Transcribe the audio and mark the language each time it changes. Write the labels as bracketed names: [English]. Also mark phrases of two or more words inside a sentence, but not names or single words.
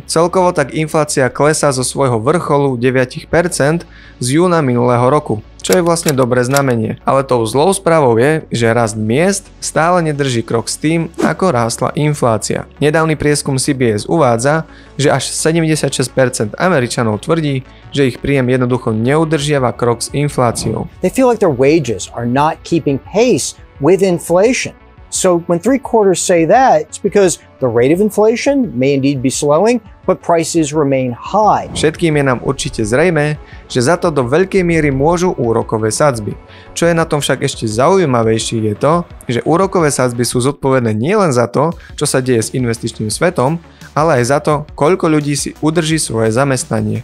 [Slovak] Celkovo tak inflácia klesá zo svojho vrcholu 9% z júna minulého roku, čo je vlastne dobré znamenie. Ale tou zlou správou je, že rast miest stále nedrží krok s tým, ako rástla inflácia. Nedávny prieskum CBS uvádza, že až 76% Američanov tvrdí, že ich príjem jednoducho neudržiava krok s infláciou. [English] They feel like their wages are not keeping pace with inflation. So when 3/4 say that, it's because the rate of inflation may indeed be slowing, but prices remain high. [Slovak] Všetkým je nám určite zrejmé, že za to do veľkej miery môžu úrokové sadzby. Čo je na tom však ešte zaujímavejšie je to, že úrokové sadzby sú zodpovedné nielen za to, čo sa deje s investičným svetom, ale aj za to, koľko ľudí si udrží svoje zamestnanie.